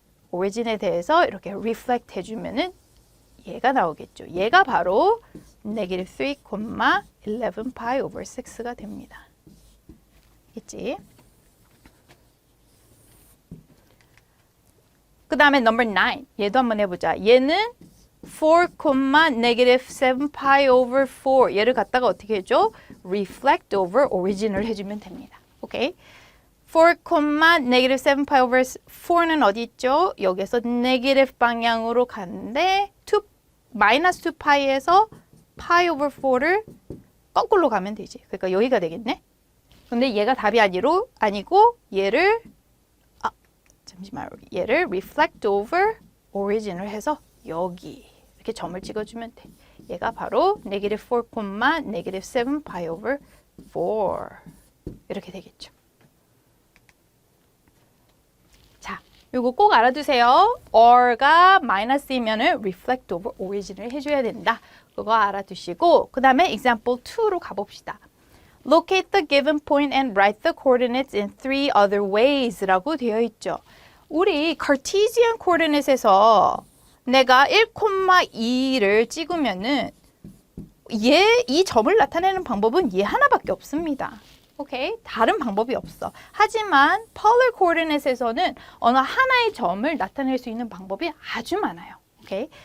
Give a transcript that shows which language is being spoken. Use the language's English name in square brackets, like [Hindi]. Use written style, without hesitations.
[Korean] origin에 대해서 이렇게 reflect 해주면은 얘가 나오겠죠. 얘가 바로 negative 3,11 pi over 6가 됩니다. 있지? 그 다음에 number 9. 얘도 한번 해보자. 얘는 4, negative 7 pi over 4. 얘를 갖다가 어떻게 해줘? reflect over origin을 해주면 됩니다. 오케이? 4, negative 7pi over 4는 어디 있죠? 여기서 negative 방향으로 가는데 minus 2pi에서 pi over 4를 거꾸로 가면 되지. 그러니까 여기가 되겠네. 근데 얘가 답이 아니고 얘를 얘를 reflect over origin을 해서 여기 이렇게 점을 찍어주면 돼. 얘가 바로 negative 4, negative 7pi over 4 이렇게 되겠죠. 자, 요거 꼭 알아두세요. or가 마이너스이면은 reflect over origin을 해줘야 된다. 그거 알아두시고 그 다음에 example 2로 가봅시다. [English] Locate the given point and write the coordinates in 3 other ways [Korean] 라고 되어 있죠. 우리 Cartesian coordinate에서 내가 1,2를 찍으면은 이 점을 나타내는 방법은 얘 하나밖에 없습니다. 오케이? 다른 방법이 없어. 하지만 polar coordinate에서는 어느 하나의 점을 나타낼 수 있는 방법이 아주 많아요. 오케이?